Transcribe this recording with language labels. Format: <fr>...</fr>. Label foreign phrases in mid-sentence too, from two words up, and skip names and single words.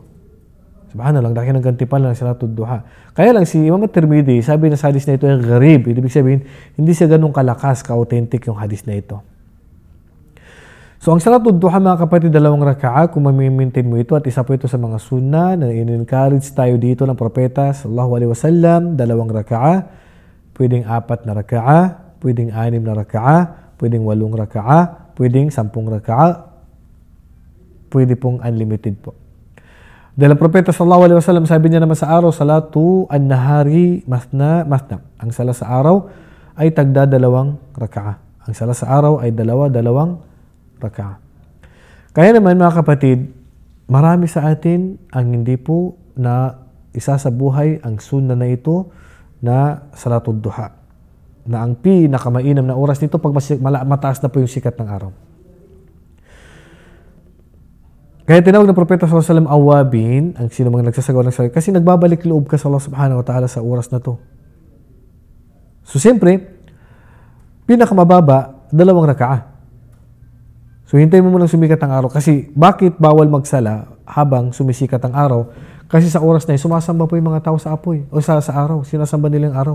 <tl>Subhanallah, laki ng gantimpala ng Salatud Duha. Kaya lang si Imam At-Tirmidhi, sabi na sa hadis na ito ay gharib. Ibig sabihin, hindi siya ganun kalakas, ka-authentic yung hadis na ito. So ang Salatud Duha mga kapatid, 2 raka'a, kung mamimaintain mo ito, at isa po ito sa mga sunnah na in-encourage tayo dito ng Propeta</tl> <ar>صلى الله عليه وسلم,</ar> <tl>2 raka'a, pwedeng 4 na raka'a, pwedeng 6 na raka'a, pwedeng 8 raka'a, pwedeng 10 raka'a, pwede pong unlimited po. Dahil ang Propeta</tl> <ar>صلى الله عليه وسلم,</ar> <tl>sabi niya naman sa araw,</tl> <ar>صلاة النهار مثنى.</ar> <tl>Ang sala sa araw ay tagda 2 raka'a. Ang sala sa araw ay 2 raka'a. Kaya naman mga kapatid, marami sa atin ang hindi po na isa sa buhay ang sunnah na ito na Salatud Duha, na ang pinakamainam na oras nito pag mataas na po yung sikat ng araw. Kaya tinawag ng Propeta</tl> <ar>صلى الله عليه وسلم</ar> <tl>awabin, ang sino mga nagsasagawa ng salat, kasi nagbabalik loob ka sa Allah</tl> <ar>سبحانه وتعالى</ar> <tl>sa oras na to. So siyempre, pinakamababa 2 raka'a. So hintayin mo munang sumikat ang araw, kasi bakit bawal magsala habang sumisikat ang araw? Kasi sa oras na yun, sumasamba po yung mga tao sa apoy o sa araw, sinasamba nila yung araw.</tl>